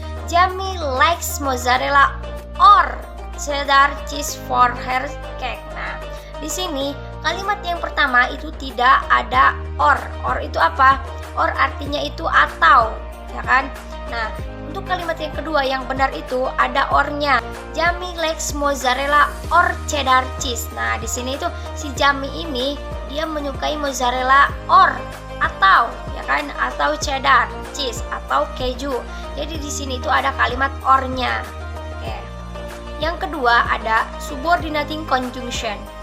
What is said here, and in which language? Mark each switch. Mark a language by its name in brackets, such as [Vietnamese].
[English] Jamie likes mozzarella or cheddar cheese for her cake. [Indonesian] Nah, di sini kalimat yang pertama itu tidak ada or. Or itu apa? Or artinya itu atau, ya kan? Nah, untuk kalimat yang kedua yang benar itu ada or-nya. [English] Jamie likes mozzarella or cheddar cheese. [Indonesian] Nah, di sini itu si Jamie ini dia menyukai mozzarella or atau, ya kan? Atau cheddar cheese atau keju. Jadi di sini itu ada kalimat or-nya. Oke. Yang kedua ada subordinating conjunction.